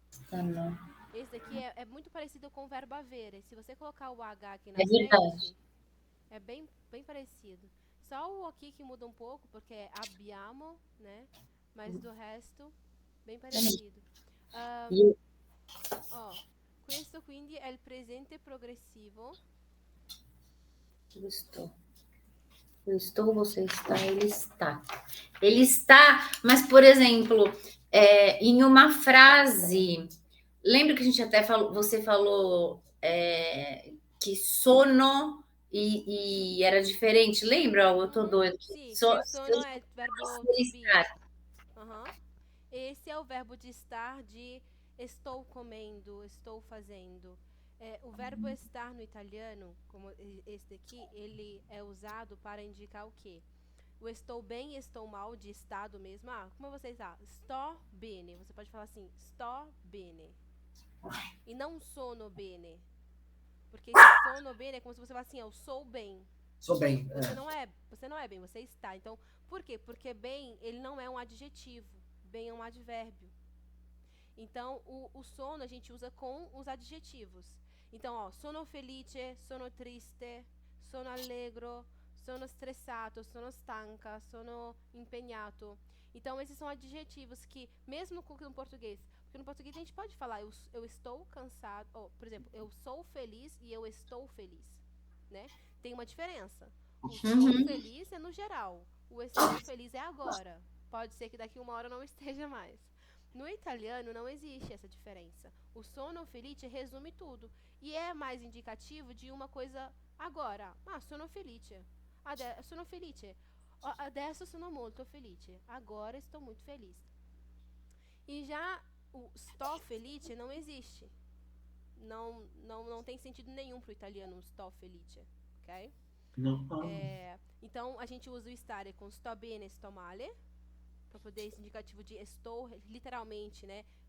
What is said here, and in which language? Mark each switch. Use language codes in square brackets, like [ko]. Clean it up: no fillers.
[pt] Tá, não. Esse daqui é muito parecido com o verbo avere. Se você colocar o H aqui na É verdade. frente, é bem parecido. Só o aqui que muda um pouco, porque é abbiamo, né? Mas do resto, bem parecido. E [it] Questo quindi è il presente progressivo. [pt] eu estou. Eu estou, você está, ele está. Ele está, mas, por exemplo, em uma frase, lembra que a gente até falou, você falou que sono e era diferente, lembra? Eu tô doido. [it] Sì, che sono è il verbo to be. Uhum. [pt] Esse é o verbo de estar, de estou comendo, estou fazendo. O verbo estar no italiano, como esse daqui, ele é usado para indicar o quê? O estou bem e estou mal de estado mesmo. Como você está? [it] Sto bene. [pt] Você pode falar assim, sto bene. E não [it] sono bene. [pt] Porque esse sono bene é como se você falasse assim, eu sou bem. Sou bem. Você não é bem, você está. Então, por quê? Porque bem, ele não é um adjetivo. Bem é um advérbio. Então, o sono a gente usa com os adjetivos. Então, [it] sono felice, sono triste, sono allegro, sono stressato, sono stanca, sono impegnato. [pt] Então, esses são adjetivos que, mesmo no português, porque no português a gente pode falar eu estou cansado, por exemplo, eu sou feliz e eu estou feliz, né? Tem uma diferença. O sou feliz é no geral, o estou feliz é agora. Pode ser que daqui uma hora não esteja mais. No italiano não existe essa diferença. O [it] sono felice [pt] resume tudo e é mais indicativo de uma coisa agora. [it] Sono felice. Sono felice. Adesso sono molto felice. [pt] Agora estou muito feliz. E já o [it] sto felice [pt] não existe. Não tem sentido nenhum para o italiano o [it] sto felice, [pt] ok? Não. Então a gente usa o stare com [it] sto bene, sto male, [pt] para poder esse indicativo de estou, literalmente, né?